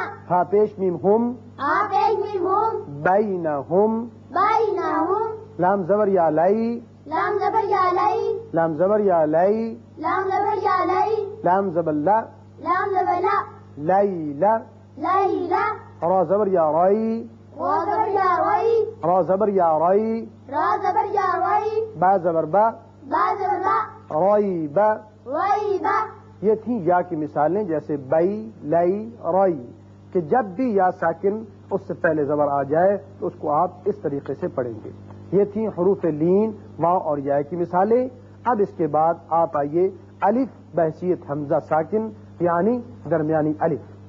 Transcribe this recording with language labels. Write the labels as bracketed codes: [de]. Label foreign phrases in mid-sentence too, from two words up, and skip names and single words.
[ur] ہا پیش میم ہم. آپ ایک میم ہوم. بائی نہ ہم. بائی نہ ہوم. لام زبر یا لائی. لام زبر یا لائی. لام زبر یا لائی. لام زبر یا لائی. لام زبر لا. لام زبر لا. لائی لا. لائی لا. را زبر یا رائی. را زبر یا رائی. را زبر یا رائی. را زبر یا رائی. با زبر با. با زبر با. رائی با. رائی با. یہ تھیں یا کی مثالیں، جیسے بائی لائی رائی، کہ جب بھی یا ساکن اس سے پہلے زبر آ جائے تو اس کو آپ اس طریقے سے پڑھیں گے. یہ تھیں حروف لین واو اور یا کی مثالیں. اب اس کے بعد آپ آئیے الف بحیثیت حمزہ ساکن یعنی درمیانی الف.